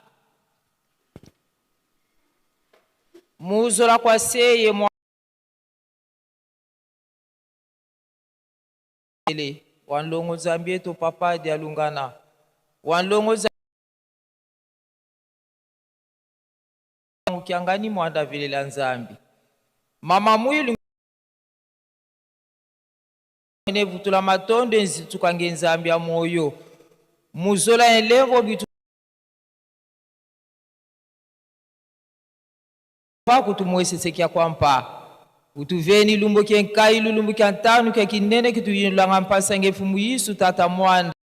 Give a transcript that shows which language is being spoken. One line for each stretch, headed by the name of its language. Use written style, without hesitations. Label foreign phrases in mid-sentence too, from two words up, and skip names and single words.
Luba-Katanga: Muzola kwa seye mwa wanlongo zambie to papa dia lungana wanlongo ukiangani mwanda vile la nzambi mama mwilu ne vutula matonde nzitukange nzambi ya moyo muzola elevo bitu pa kutumwesesekia kwa mpa utuveni lumbo kenkai lumbo kyantanu kya kinene kituyinulanga mpasa ngefumu yisu tata mwanda